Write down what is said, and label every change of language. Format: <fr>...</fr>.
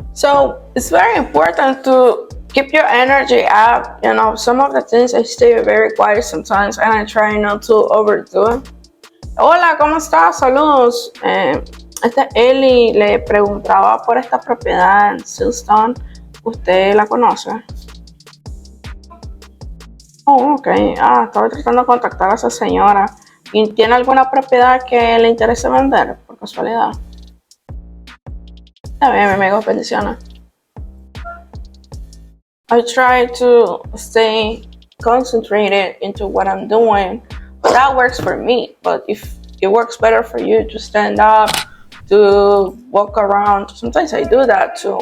<en>So it's very important to keep your energy up. You know, some of the things I stay very quiet sometimes and I try not to overdo it.</en> <es>Hola, ¿cómo estás? Saludos. Eli le preguntaba por esta propiedad en Silston. ¿Usted la conoce? Oh, ok. Estaba tratando de contactar a esa señora. ¿Y tiene alguna propiedad que le interese vender, por casualidad? Está bien, mi amigo, bendiciones.</es> <en>I try to stay concentrated into what I'm doing, but that works for me. But if it works better for you to stand up, to walk around, sometimes I do that too.</en>